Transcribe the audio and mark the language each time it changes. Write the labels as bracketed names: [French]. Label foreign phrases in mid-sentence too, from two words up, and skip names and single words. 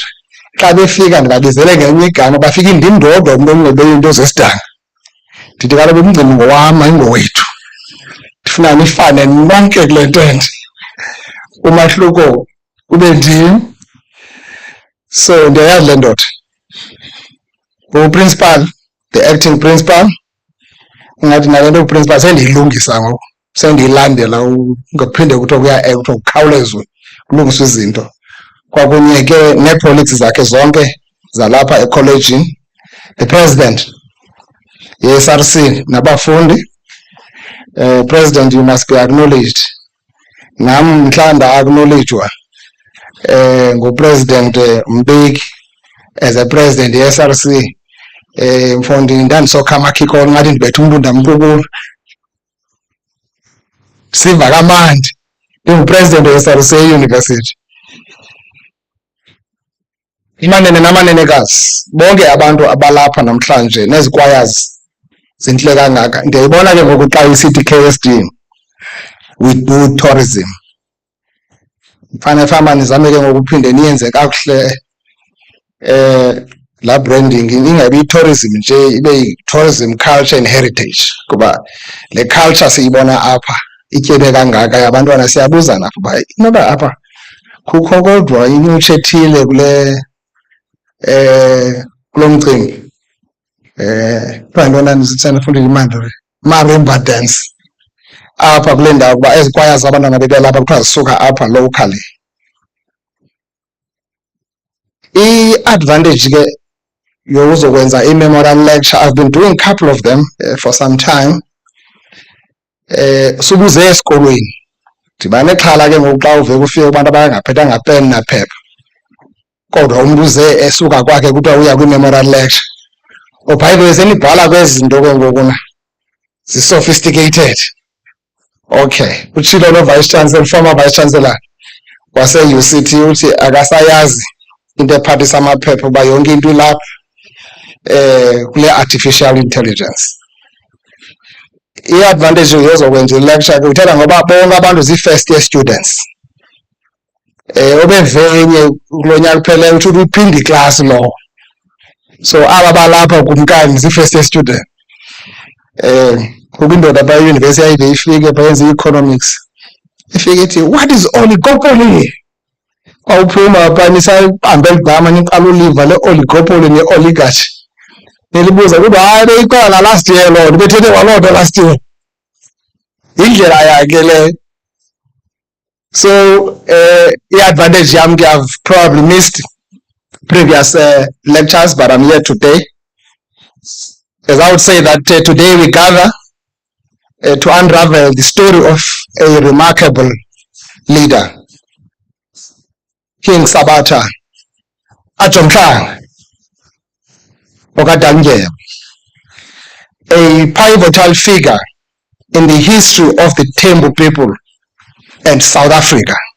[Xhosa] Xa befika ndibabizele ngenye igama, bafika indim ndodwa umntu onxibe into zesidanga. Ndithi kaloku umcimbi ngowam ayingowethu, ndifuna nifane nonke kule tente, umahluko ube ndim. So ndiyayazi le ndoda. [English] Principal, the acting principal, [Xhosa] ingathi nale nto principal sendiyilungisa ngoku, sendiyilandela ungaphinde kuthiwa kuthiwa kukhawulezwe kulungiswa izinto. Kwakunye ke neepolitics zakhe zonke zalapha ecollegian, [English] the president [Xhosa] ye-SRC nabafundi. [English] President, you must be acknowledged. [Xhosa] Nam mhla nda-acknowledgwa ngupresident Mbeki [English] as a president [Xhosa] ye-SRC, mfundi ndandisokha amakhiko ngathi ndibethe umntu ndamqukula, siva kamandi ndingupresident we-SRC euniversity. Imanene namanenekazi bonke abantu abalapha namhlanje nezikwayas zintle kangaka. Ndiyayibona ke ngoku xa isithi KSD [English] we do tourism. [Xhosa] Fama nizame ke ngoku uphinde niyenze kakuhle la branding ingabi tourism nje, ibe [English] tourism, culture and heritage, [Xhosa] kuba le culture siyibona apha ityebe kangaka abantwana siyabuza napha uba inoba apha kukho kodwa inyutshe ethile kule kulo mcimbi. Kuthiwa ntona ndisandifundile iMandri, marimba dance apha kule ndawo, kuba ezi kwaya zabantwana bebelapha kuthiwa zisuka apha locally. I-advantage ke yokuzokwenza i-memorial lecture, [English] I've been doing a couple of them for some time. [Xhosa] Subuze esikolweni ndiba nexhala ke ngoku xa uve kufike abantu abangaphethanga pen naphepha, kodwa umntu uze esuka kwakhe kuthiwa uya kwi-memorial lecture. By senibhala kwezi zinto ke ngokuna zi-sophisticated. Okay, utshilo no- [English] vice chancellor, former vice chancellor [Xhosa] wase-UCT uthi akasayazi into ephathisa amaphepha uba yonke into ilapha kule [English] artificial intelligence. [Xhosa] I-advantage yozokwenza i-lecture ke uthetha ngoba bonke abantu zii- [English] first year students. [Xhosa] Obevenye kulo nyaka upheleyo uthi uphinde iklasi lowo. So aba balapha kumkani zii- [English] first year student. [Xhosa] Kuba indoda phaa eyunivesithi yayive ifike bayenza i-economics, ifike ithi [English] what is oligopoly? [Xhosa] Kwawuphuma phaa nisahambe ligama niqala uliva le-oligopoly ne-oligarchy. Nilibuza kuba hayi beyiqala [English] last year [Xhosa] loo nto, bethethe waloo nto [English] last year. [Xhosa] Yindlela yakhe leyo. [English] So [Xhosa] i-advantage yam ke [English] I've probably missed previous lectures, but I'm here today. As I would say that today we gather to unravel the story of a remarkable leader, King Sabata Dalindyebo, a pivotal figure in the history of the Thembu people and South Africa.